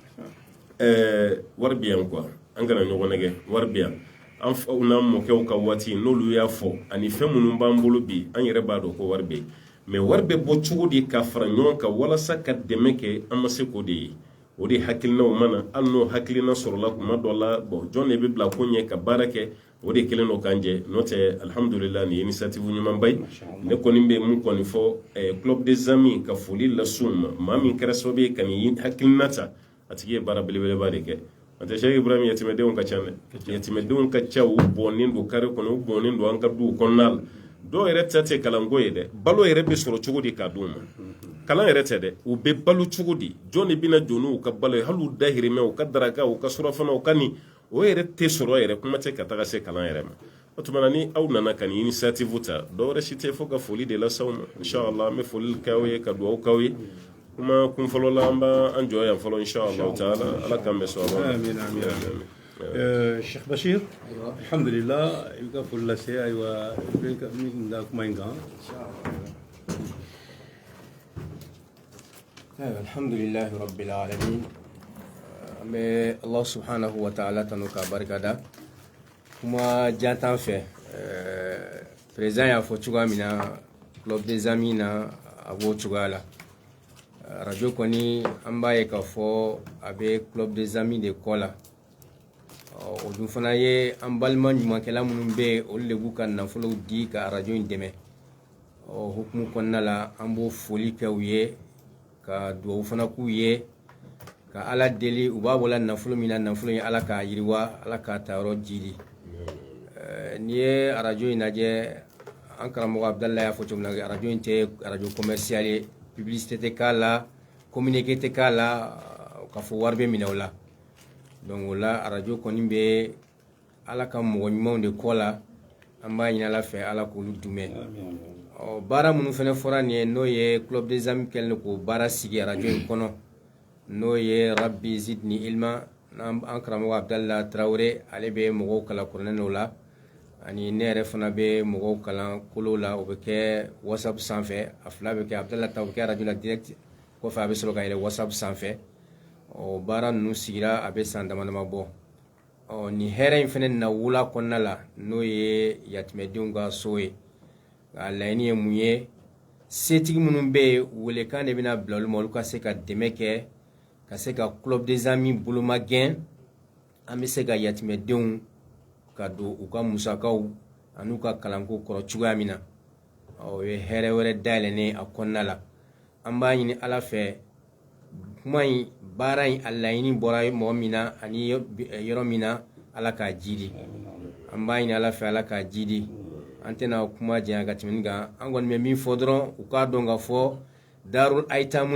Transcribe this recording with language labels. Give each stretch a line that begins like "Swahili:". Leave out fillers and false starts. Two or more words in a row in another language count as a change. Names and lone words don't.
Bambara: wari bɛ yan quoi an kana ɲɔgɔn nɛgɛ wari bɛ yan an faw n'an mɔkɛw ka waati n'olu y'a fɔ ani fɛn minnu b'an bolo bi an yɛrɛ b'a dɔn ko wari bɛ yen mais wari bɛ bɔ cogo di ka fara ɲɔgɔn kan walasa ka dɛmɛ kɛ an ma se k'o de ye o de hakilinaw mana hali n'o hakilina sɔrɔla kuma dɔ la bon jɔn de bɛ bila ko ɲɛ ka baara kɛ o de kelen don k'an jɛ n'o tɛ alhamdulillah nin ye initiative ɲumanba ye ne kɔni bɛ mun kɔni fɔ club des amis ka foli las'u ma maa min kɛra sababu ye ka nin hakilina ta a tigi ye baara belebeleba de kɛ an tɛ Cheikh Ibrahim yatimɛdenw ka ca dɛ yatimɛdenw ka ca u bɔnnen don kare kɔnɔ u bɔnnen don an ka duw kɔnɔna la dɔw yɛrɛ ta tɛ kalanko ye dɛ balo yɛrɛ bɛ sɔrɔ cogo di k'a d'u ma kalan yɛrɛ tɛ dɛ u bɛ balo cogo di jɔn de bɛna jɔ n'u ka balo ye hali u dahirimɛ u ka daraka u ka surafana u ka nin o yɛrɛ tɛ sɔrɔ yɛrɛ kuma tɛ ka taga se kalan yɛrɛ ma o tuma na ni aw nana ka nin initiative ta dɔw wɛrɛ si tɛ fo ka foli de lase aw ma inshallah an bɛ foli kɛ aw ye ka dugawu k'aw ye kuma kun fɔlɔ la an b'an jɔ yan fɔlɔ inshallah taala ala k'an bɛ sɔn amin amin Cheikh Bashir alhamdulillah i ka foli lase ayiwa min da kuma in kan
Arabic: الحمد لله رب العالمين
Bambara: an bɛ Allah
Arabic: سبحانه وتعالى
Bambara: tanu ka barikada kuma jantan fɛ président y'a fɔ cogoya min na
French: club des amis
Bambara: na a b'o cogoya la radio kɔni an b'a ye k'a fɔ a bɛ
French: club des amis
Bambara: de kɔ la o dun fana ye an balima ɲumankɛla minnu bɛ yen olu de b'u ka nafolow di ka radio in dɛmɛ hukumu kɔnɔna la an b'o foli kɛ u ye ka duwawu fana k'u ye ka ala deli u b'a bɔla nafolo min na nafolo in ala k'a yiriwa ala k'a ta yɔrɔ jidi n'i ye arajo in lajɛ an karamɔgɔ Abdalayi y'a fɔ cogo min na arajo in tɛ arajo commercial ye publicité tɛ k'a la communiqué tɛ k'a la k'a fɔ wari bɛ minɛ o la donc o la arajo kɔni bɛ ala ka mɔgɔ ɲumanw de kɔ la an b'a ɲini ala fɛ ala k'olu dɛmɛ baara minnu fana fɔra nin ye n'o ye
French: club des amis
Bambara: kɛlen k'o baara sigi arajo in kɔnɔ n'o ye
Arabic: رب زدني علما
Bambara: an karamɔgɔ Abdalayi Tarawele ale bɛ mɔgɔw kalan kuranɛw la ani ne yɛrɛ fana bɛ mɔgɔw kalan kolo la o bɛ kɛ whatsapp sanfɛ a fila bɛ kɛ Abdalayi ta o bɛ kɛ arajo la direct kɔfɛ a bɛ sɔrɔ ka yɛlɛ whatsapp sanfɛ baara ninnu sigira a bɛ san dama dama bɔ nin hɛrɛ in fana na wula kɔnɔna la n'o ye yatimɛdenw ka so ye a laɲini ye mun ye setigi minnu bɛ yen welekan de bɛna bila olu ma olu ka se ka dɛmɛ kɛ ka se ka
French: club des amis
Bambara: bolomagɛn an bɛ se ka yatimɛdenw ka don u ka musakaw ani u ka kalanko kɔrɔ cogoya min na o ye hɛrɛ wɛrɛ dayɛlɛnnen a kɔnɔna la an b'a ɲini ala fɛ kuma in baara in a laɲini bɔra mɔgɔ min na ani yɔrɔ min na ala k'a jidi an b'a ɲini ala fɛ ala k'a jidi an tɛna kuma janya ka tɛmɛ nin kan an kɔni bɛ min fɔ dɔrɔn u k'a dɔn ka fɔ darul ayitamu